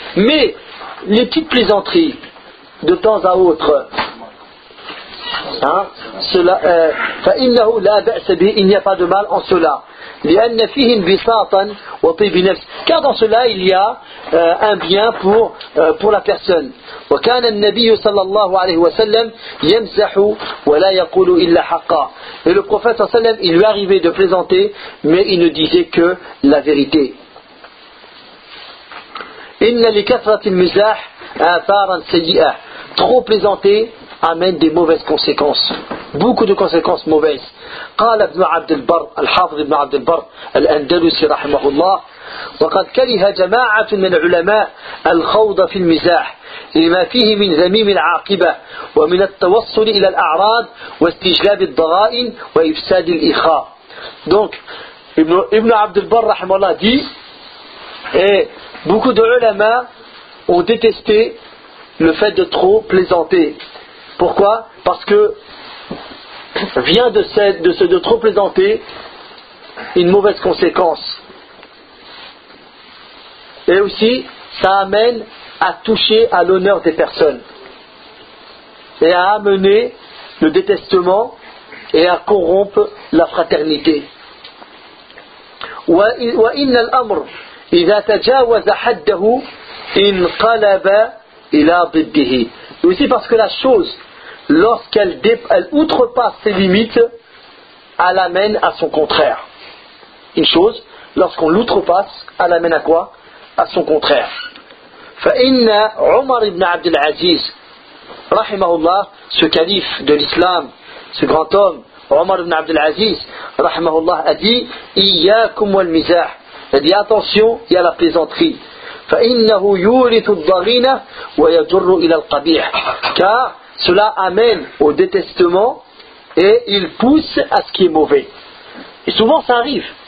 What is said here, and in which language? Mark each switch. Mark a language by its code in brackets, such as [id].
[fr] Mais les petites plaisanteries de temps à autre, hein, cela, [ar] فَإِنَّهُ لَا بَأْسَ بِهِ. [fr] Il n'y a pas de mal en cela. [ar] لِأَنَّ فِيهِ بِسَاطًا وَطِيبِ نَفْسِ. [fr] Car dans cela, il y a un bien pour la personne. [ar] وكان النبي صلى الله عليه وسلم يمزح ولا يقول إلا حقا. [fr] Et le prophète صلى الله عليه وسلم, il lui arrivait de plaisanter, mais il ne disait que la vérité. [ar] إن لكثرة المزاح آثارا سيئة. [fr] Trop plaisanter amène des mauvaises conséquences. Beaucoup de conséquences mauvaises. [ar] قال ابن عبد البر الحافظ ابن عبد البر الأندلسي رحمه الله وقد كره جماعة من العلماء الخوض في المزاح لما فيه من ذميم العاقبة ومن التوصل إلى الأعراض واستجلاب الضغائن وإفساد الإخاء. [fr] Donc, Ibn Abd al-Barr, rahimahullah, dit, beaucoup de ulama ont détesté le fait de trop plaisanter. Pourquoi? Parce que vient de trop plaisanter une mauvaise conséquence. Et aussi, ça amène à toucher à l'honneur des personnes et à amener le détestement et à corrompre la fraternité. [ar] وإن الأمر إذا تجاوز حده انقلب إلى ضده. [fr] Aussi parce que la chose, lorsqu'elle elle outrepasse ses limites, elle amène à son contraire. Une chose, lorsqu'on l'outrepasse, elle amène à quoi? À son contraire. [ar] فَإِنَّ عُمَرْ ibn عَبْدِ الْعَزِيزِ رَحِمَهُ اللَّهِ. [fr] Ce calife de l'islam, ce grand homme, عُمَرْ ibn عَبْدِ الْعَزِيزِ رَحِمَهُ اللَّهِ, a dit [ar] إِيَّاكُمْ وَالْمِزَاحِ. [fr] Il a dit attention, il y a la plaisanterie. [ar] فَإِنَّهُ يُورِثُ الضَّغِينَ وَيَجُرُّ إِلَى الْقَبِيحِ. [fr] Car cela amène au détestement et il pousse à ce qui est mauvais. Et souvent ça arrive.